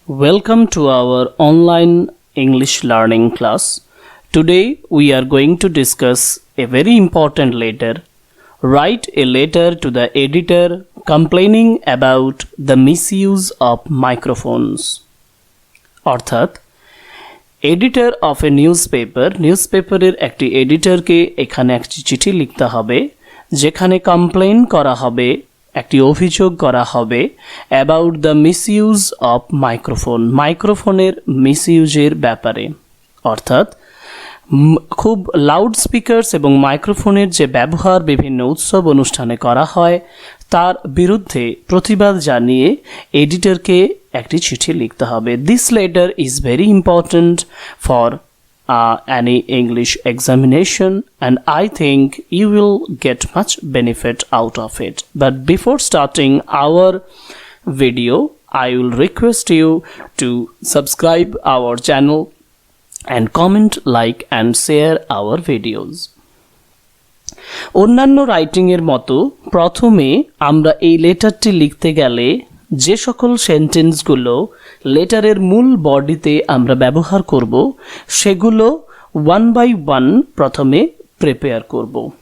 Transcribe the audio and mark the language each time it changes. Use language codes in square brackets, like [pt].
[en] Welcome to our online English learning class. Today we are going to discuss a very important letter. Write a letter to the editor complaining about the misuse of microphones. [bn] অর্থাৎ editor of এ নিউজপেপারের একটি এডিটরকে এখানে একটি চিঠি লিখতে হবে যেখানে complain করা হবে, একটি অভিযোগ করা হবে [en] about the misuse of মাইক্রোফোনের [bn] মিসইউজের ব্যাপারে। অর্থাৎ খুব লাউড স্পিকারস এবং মাইক্রোফোনের যে ব্যবহার বিভিন্ন উৎসব অনুষ্ঠানে করা হয় তার বিরুদ্ধে প্রতিবাদ জানিয়ে এডিটরকে একটি চিঠি লিখতে হবে। [en] This letter is very important for any English examination, and I think you will get much benefit out of it. But before starting our video, I will request you to subscribe our channel and comment, like and share our videos. [bn] অন্যান্য writing এর মতো প্রথমে আমরা এই লেটারটি লিখতে গেলে যে সকল সেন্টেন্সগুলো লেটারের মূল বডিতে আমরা ব্যবহার করব সেগুলো ওয়ান বাই ওয়ান প্রথমে প্রিপেয়ার করব।